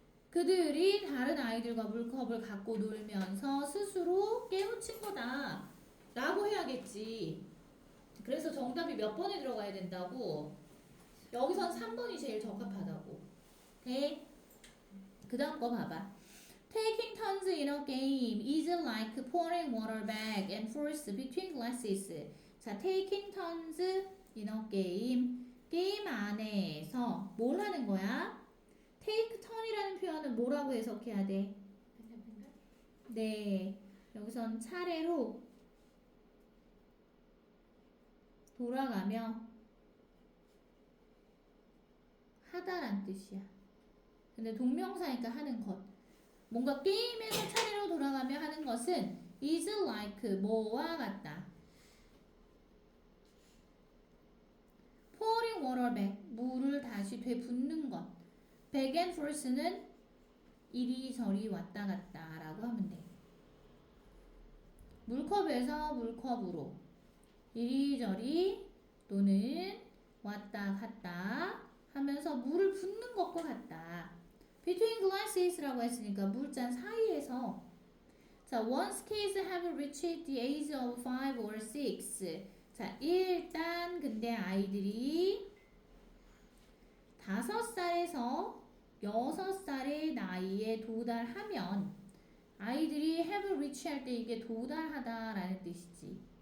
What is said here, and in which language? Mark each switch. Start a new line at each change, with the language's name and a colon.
Korean: 그들이 다른 아이들과 물컵을 갖고 놀면서 스스로 깨우친 거다 라고 해야겠지. 그래서 정답이 몇 번에 들어가야 된다고? 여기선 3번이 제일 적합하다고. 오케이? 그 다음 거 봐봐.
English: Taking turns in a game is like pouring water back and forth between glasses. 자, taking turns in a game.
Korean: 게임 안에서 뭘 하는 거야? take turn이라는 표현은 뭐라고 해석해야 돼? 네, 여기선 차례로 돌아가며 하다란 뜻이야. 근데 동명사니까 하는 것. 뭔가 게임에서 차례로 돌아가며 하는 것은 is like 뭐와 같다. pouring water back 물을 다시 되붓는 것. back and forth 는 이리저리 왔다 갔다 라고 하면 돼. 물컵에서 물컵으로 이리저리 또는 왔다 갔다 하면서 물을 붓는 것과 같다. Between glasses라고 했으니까 물잔 사이에서.
English: 자, once kids have reached the age of 5 or 6.
Korean: 자, 일단 근데 아이들이 5살에서 6살의 나이에 도달하면 아이들이 have reach 할 때 이게 도달하다라는 뜻이지.